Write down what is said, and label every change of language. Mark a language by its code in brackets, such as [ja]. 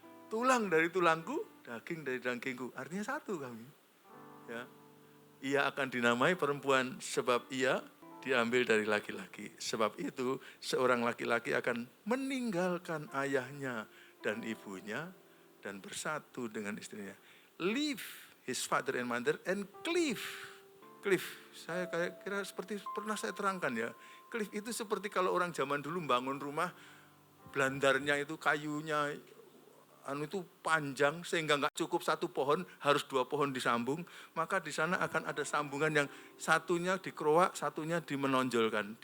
[id] Tulang dari tulangku, daging dari dagingku. Artinya satu kami. Ya. Ia akan dinamai perempuan sebab ia diambil dari laki-laki. Sebab itu seorang laki-laki akan meninggalkan ayahnya dan ibunya dan bersatu dengan istrinya. [en] Leave his father and mother and cleave. [id] Cleave, saya kayak kira seperti pernah saya terangkan ya. Cleave itu seperti kalau orang zaman dulu bangun rumah, blandarnya itu kayunya itu panjang sehingga nggak cukup satu pohon, harus 2 pohon disambung, maka di sana akan ada sambungan yang satunya dikeroak, satunya dimenonjolkan.